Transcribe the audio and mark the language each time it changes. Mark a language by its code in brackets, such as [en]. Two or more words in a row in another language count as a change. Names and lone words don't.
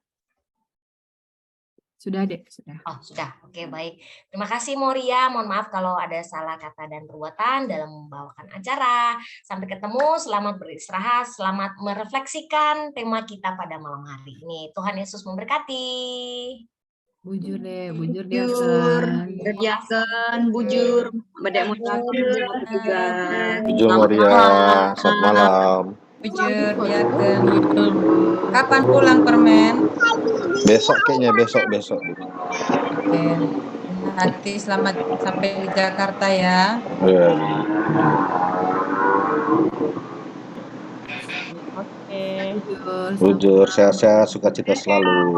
[id] Sudah, Dek, sudah. Oh, sudah. Oke, baik. Terima kasih, Moria. Mohon maaf kalau ada salah kata dan perbuatan dalam membawakan acara. Sampai ketemu, selamat beristirahat, selamat merefleksikan tema kita pada malam hari ini. Tuhan Yesus memberkati. Bujur deh, bujur Bujur, dia. diaken, bujur, bedek juga. Bujur Moria, selamat malam. Bujur, diaken. Kapan pulang permen? Besok kayaknya, besok. Oke. Hati selamat sampai di Jakarta ya. Ya. Oke. Bujur, sehat-sehat, sukacita selalu.